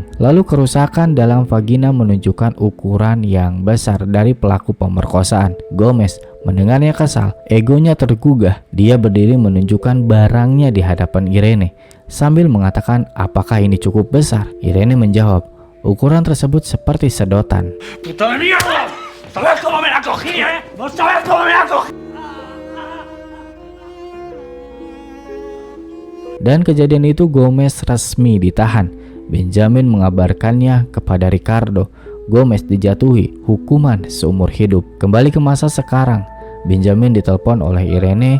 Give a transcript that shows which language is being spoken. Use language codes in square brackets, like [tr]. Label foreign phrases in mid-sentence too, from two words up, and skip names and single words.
[id] Lalu kerusakan dalam vagina menunjukkan ukuran yang besar dari pelaku pemerkosaan. Gomez mendengarnya kesal, egonya tergugah. Dia berdiri menunjukkan barangnya di hadapan Irene sambil mengatakan, "Apakah ini cukup besar?" Irene menjawab, "Ukuran tersebut seperti sedotan." [es] ¡Puta de mierda! ¿Sabes cómo me la cogí, eh? ¿No sabes cómo me la cogí? [id] Dan kejadian itu Gomez resmi ditahan. Benjamin mengabarkannya kepada Ricardo. Gomez dijatuhi hukuman seumur hidup. Kembali ke masa sekarang, Benjamin ditelepon oleh Irene.